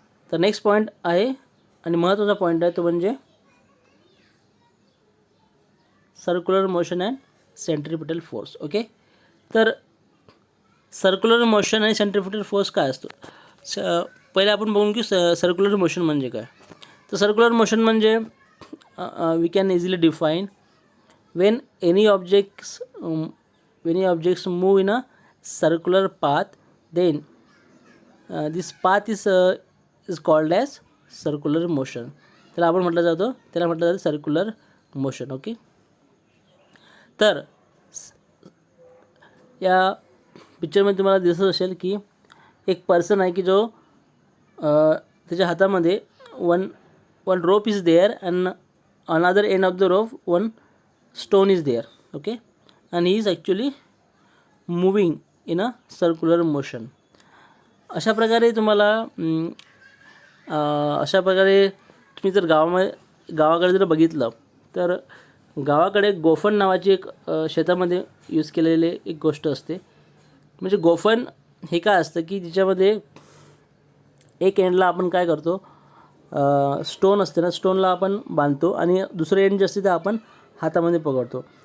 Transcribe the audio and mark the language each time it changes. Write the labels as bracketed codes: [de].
[mr] तर next point आहे आणि महत्त्वाचा पॉईंट आहे तो म्हणजे circular motion and centripetal force. Okay, तर सर्क्युलर मोशन आणि सेंट्रिपिटल फोर्स काय असतो. पहिले आपण बघून की सर्क्युलर मोशन म्हणजे काय. तर सर्क्युलर मोशन म्हणजे [en] We can easily define when any objects move in a circular path, then this path is called as circular motion. [mr] त्याला आपण म्हटलं जातं सर्क्युलर मोशन. ओके, तर या पिक्चरमध्ये तुम्हाला दिसत असेल की एक पर्सन आहे की जो त्याच्या हातामध्ये [en] One rope is there and another end of the rope one stone is there. Okay, and he is actually moving in a circular motion. [mr] अशा प्रकारे तुम्ही जर गावाकडे जर बघितलं तर गावाकडे गोफण नावाची एक शेतामध्ये यूज केलेले एक गोष्ट असते. म्हणजे गोफण हे काय असतं की ज्याच्यामध्ये एक एंडला आपण काय करतो, स्टोन असते ना, स्टोनला आपण बांधतो आणि दुसरं एंड जे असते ते आपण हातामध्ये पकडतो.